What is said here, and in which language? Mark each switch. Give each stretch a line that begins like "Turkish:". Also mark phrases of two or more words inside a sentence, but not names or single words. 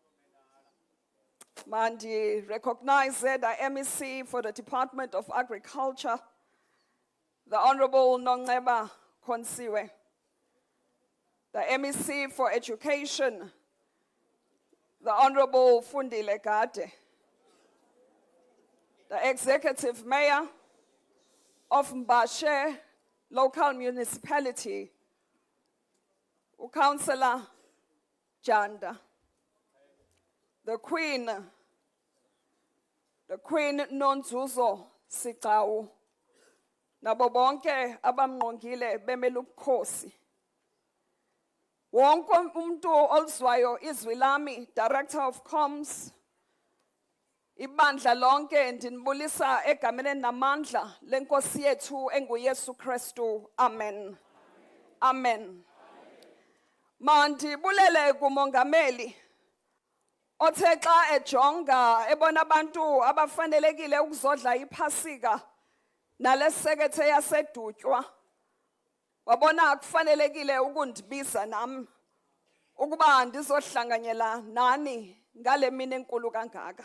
English: Mandi recognize the MEC for the Department of Agriculture, the Honorable Nongeba Konsiwe, the MEC for Education, the Honorable Fundile Gade, the Executive Mayor of Mbashe Local Municipality, Councillor Janda, the Queen Nonzuzo Sitau,
Xhosa: nabo bonke abamngqongile bemele ubukhosi.
Zulu: Wonke umuntu olizwayo izwi lami,
English: Director of Comms,
Xhosa: ibandla lonke ndinibulisa egameni namandla lenkosi yethu enguYesu Kristu. Amen. Amen. Mandibulele kumongameli othe xa ejonga ebona abantu abafanelekile ukuzodla iphasika nalesekethe yasedutywa, wabona kufanelekile ukundibiza nami ukuba ndizohlanganyela nani ngale mini enkulu kangaka.